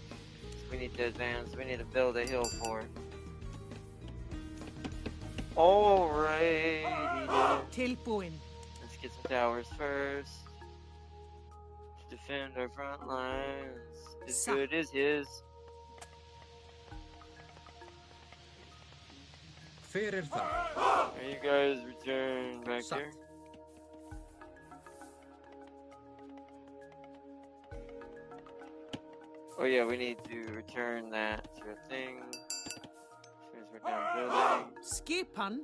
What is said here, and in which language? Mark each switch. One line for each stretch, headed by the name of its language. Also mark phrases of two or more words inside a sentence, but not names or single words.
English: We need to advance. We need to build a hill for it. Alrighty.
Icelandic: Tilbúin.
English: Let's get some towers first. To defend our front lines. As good as his.
Icelandic: Fyrir það.
English: Are you guys return back here? Oh yeah, we need to return that to a thing. As we're down building.
Icelandic: Skipan.